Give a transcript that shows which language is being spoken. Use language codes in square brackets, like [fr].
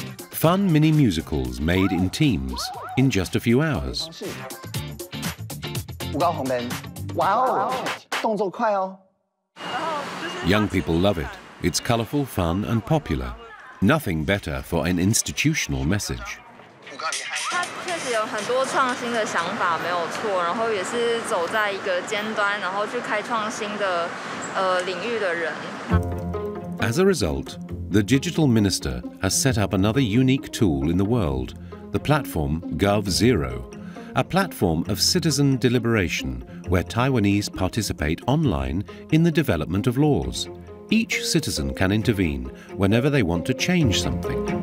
[en] Fun mini musicals made in teams in just a few hours. Young people love it. It's colorful, fun, and popular. Nothing better for an institutional message. [zh] 他确实有很多创新的想法，没有错。然后也是走在一个尖端，然后去开创新的领域的人。 [en] As a result, the digital minister has set up another unique tool in the world, the platform GovZero, a platform of citizen deliberation where Taiwanese participate online in the development of laws. Each citizen can intervene whenever they want to change something.